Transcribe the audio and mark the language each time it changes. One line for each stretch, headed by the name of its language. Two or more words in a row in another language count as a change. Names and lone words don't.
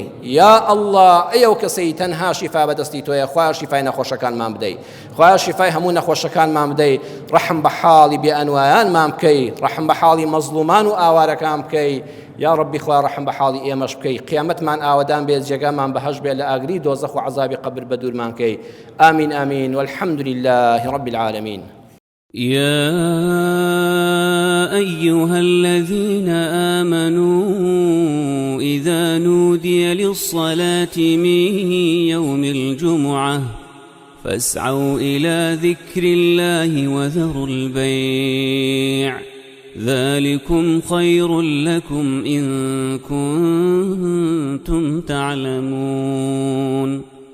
Central Kurdish: یا ئەڵڵا ئەو کەسەی تەنها شیفا بەدەستی تۆیە، خوایە شیفای نەخۆشەکانمان بدەی، خوایە شیفای هەموو نەخۆشەکانمان بدەی، ڕەحم بە حاڵی بێئەنوایانمان بکەی، ڕەحم بە حاڵی مەزلومان و ئاوارەکان بکەی. یا ڕەبی خوای ڕەحم بە حاڵی ئێمەش بکەی، قیامەتمان ئاوەدان بێت، جێگامان بەهەشت بێت لە ئاگری دۆزەخ و عەزابی قەبر بە دوورمان کەی.
Arabic: ئامین ئامین والحەمد لله رب العالمين. يا أيها الذين آمنوا إذا نودي للصلاة من يوم الجمعة فاسعوا إلى ذكر الله وذروا البيع ذلكم خير لكم إن كنتم تعلمون.